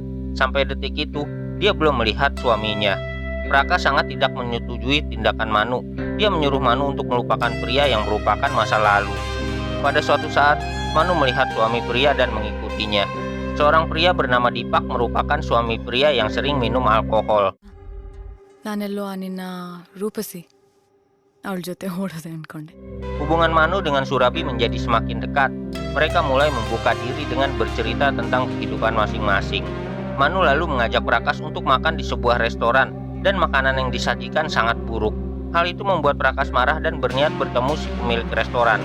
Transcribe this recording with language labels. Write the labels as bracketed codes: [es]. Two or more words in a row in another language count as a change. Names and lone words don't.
[id] Sampai detik itu, dia belum melihat suaminya. Prakas sangat tidak menyetujui tindakan Manu. Dia menyuruh Manu untuk melupakan Pria yang merupakan masa lalu. Pada suatu saat, Manu melihat suami Pria dan mengikutinya. Seorang pria bernama Dipak merupakan suami Pria yang sering minum alkohol. [kn] ನಾನೆಲ್ಲೋ ನಿನ್ನ ರೂಪಸಿ ಅವಳ ಜೊತೆ ಓಡೋದೆ ಅನ್ಕೊಂಡೆ. [id] Hubungan Manu dengan Surabi menjadi semakin dekat. Mereka mulai membuka diri dengan bercerita tentang kehidupan masing-masing. Manu lalu mengajak Prakas untuk makan di sebuah restoran dan makanan yang disajikan sangat buruk. Hal itu membuat Prakas marah dan berniat bertemu si pemilik restoran.